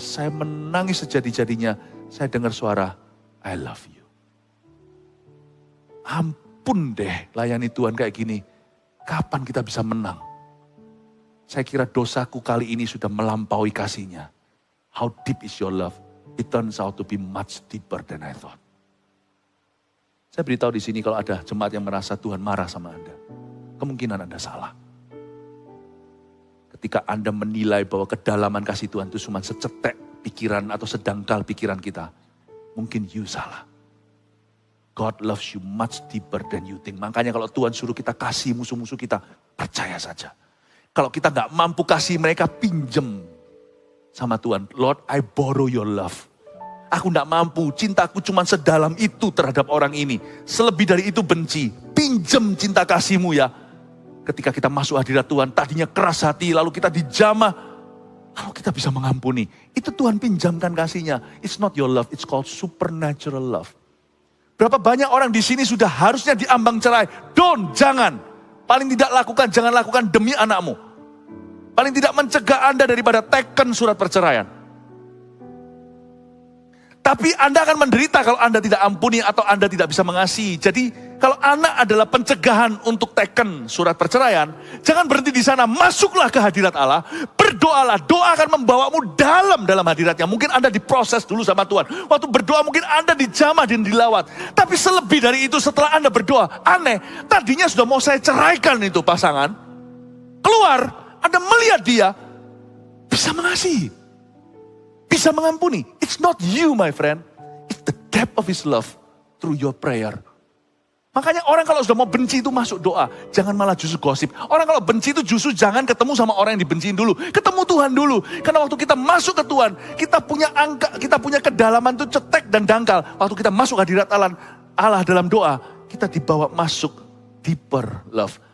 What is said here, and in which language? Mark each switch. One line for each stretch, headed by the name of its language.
Indonesian: Saya menangis sejadi-jadinya. Saya dengar suara,
English: I love you.
Indonesian: Ampun deh, layani Tuhan kayak gini. Kapan kita bisa menang? Saya kira dosaku kali ini sudah melampaui kasihnya.
English: How deep is your love? It turns out to be much deeper than I thought.
Indonesian: Saya beritahu di sini kalau ada jemaat yang merasa Tuhan marah sama Anda, kemungkinan Anda salah. Ketika Anda menilai bahwa kedalaman kasih Tuhan itu cuma secetek pikiran atau sedangkal pikiran kita, mungkin you salah.
English: God loves you much deeper than you think.
Indonesian: Makanya kalau Tuhan suruh kita kasih musuh-musuh kita, percaya saja. Kalau kita nggak mampu kasih mereka, pinjem sama Tuhan.
English: Lord, I borrow your love.
Indonesian: Aku tidak mampu, cintaku cuma sedalam itu terhadap orang ini. Selebih dari itu benci. Pinjem cinta kasihmu ya. Ketika kita masuk hadirat Tuhan, tadinya keras hati, lalu kita dijamah. Lalu kita bisa mengampuni. Itu Tuhan pinjamkan kasihnya.
English: It's not your love, it's called supernatural love.
Indonesian: Berapa banyak orang di sini sudah harusnya diambang cerai. Jangan. Paling tidak lakukan, jangan lakukan demi anakmu. Paling tidak mencegah Anda daripada teken surat perceraian. Tapi Anda akan menderita kalau Anda tidak ampuni atau Anda tidak bisa mengasihi. Jadi kalau anak adalah pencegahan untuk teken surat perceraian, jangan berhenti di sana, masuklah ke hadirat Allah, berdoalah, doa akan membawamu dalam hadiratnya. Mungkin Anda diproses dulu sama Tuhan. Waktu berdoa mungkin Anda dijamah dan dilawat. Tapi selebih dari itu setelah Anda berdoa, aneh, tadinya sudah mau saya ceraikan itu pasangan. Keluar, Anda melihat dia, bisa mengasihi. Bisa mengampuni.
English: It's not you, my friend. It's the depth of His love through your prayer.
Indonesian: Makanya orang kalau sudah mau benci itu masuk doa. Jangan malah justru gosip. Orang kalau benci itu justru jangan ketemu sama orang yang dibenciin dulu. Ketemu Tuhan dulu. Karena waktu kita masuk ke Tuhan, kita punya angka, kita punya kedalaman itu cetek dan dangkal. Waktu kita masuk hadirat Allah dalam doa, kita dibawa masuk
English: deeper love.